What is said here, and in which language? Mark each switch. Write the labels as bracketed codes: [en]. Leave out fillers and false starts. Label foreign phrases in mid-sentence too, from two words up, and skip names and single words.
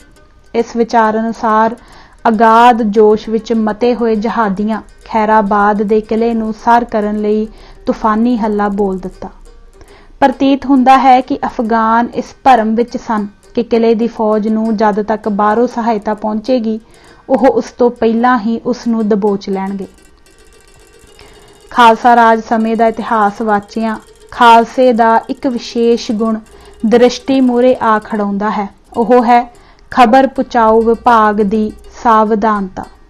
[pa] ਇਸ ਵਿਚਾਰ ਅਨੁਸਾਰ ਅਗਾਧ ਜੋਸ਼ ਵਿੱਚ ਮੱਤੇ ਹੋਏ ਜਹਾਦੀਆਂ ਖੈਰਾਬਾਦ ਦੇ ਕਿਲ੍ਹੇ ਨੂੰ ਸਰ ਕਰਨ ਲਈ ਤੂਫ਼ਾਨੀ ਹੱਲਾ ਬੋਲ ਦਿੱਤਾ। ਪ੍ਰਤੀਤ ਹੁੰਦਾ ਹੈ ਕਿ ਅਫ਼ਗਾਨ ਇਸ ਭਰਮ ਵਿੱਚ ਸਨ ਕਿ ਕਿਲ੍ਹੇ ਦੀ ਫ਼ੌਜ ਨੂੰ ਜਦ ਤੱਕ ਬਾਹਰੋਂ ਸਹਾਇਤਾ ਪਹੁੰਚੇਗੀ ਉਹ ਉਸ ਤੋਂ ਪਹਿਲਾਂ ਹੀ ਉਸ ਨੂੰ ਦਬੋਚ ਲੈਣਗੇ। ਖਾਲਸਾ ਰਾਜ ਸਮੇਂ ਦਾ ਇਤਿਹਾਸ ਵਾਚਿਆਂ ਖਾਲਸੇ ਦਾ ਇੱਕ ਵਿਸ਼ੇਸ਼ ਗੁਣ ਦ੍ਰਿਸ਼ਟੀ ਮੂਹਰੇ ਆ ਖੜਾਉਂਦਾ ਹੈ। ਉਹ ਹੈ ਖਬਰ ਪਹੁੰਚਾਓ ਵਿਭਾਗ ਦੀ ਸਾਵਧਾਨਤਾ।